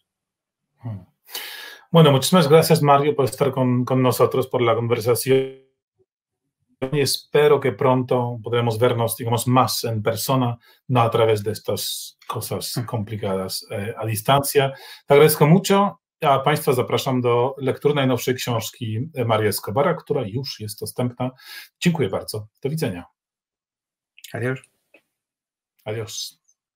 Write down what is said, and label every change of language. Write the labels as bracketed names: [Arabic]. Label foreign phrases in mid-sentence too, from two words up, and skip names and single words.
[Spanish] Bueno, muchísimas gracias, Mario, por estar con nosotros, por la conversación. Y espero que pronto podremos vernos, digamos, más en persona, no a través de estas cosas complicadas a distancia. Te agradezco mucho, [Polish] a Państwa zapraszam do lektury najnowszej książki Maria Escobara, która już jest dostępna. Dziękuję bardzo. Do widzenia. [Spanish] Adiós. Adiós.